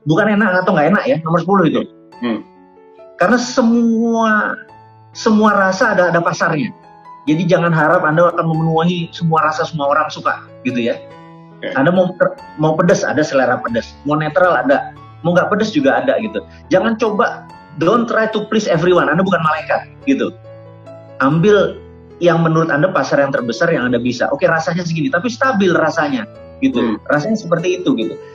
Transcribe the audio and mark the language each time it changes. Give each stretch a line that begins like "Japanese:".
Indonesian: Bukan enak atau nggak enak ya, nomor 10 itu. Karena semua rasa ada pasarnya. Jadi jangan harap Anda akan memenuhi semua rasa semua orang suka gitu ya. Anda mau pedas, ada selera pedas. Mau netral ada, mau nggak pedas juga ada gitu. Jangan coba,
English: don't try to please everyone.
Indonesian: Anda bukan malaikat gitu. Ambil yang menurut Anda pasar yang terbesar yang Anda bisa. Oke, rasanya segini, tapi stabil rasanya gitu. Rasanya seperti itu gitu.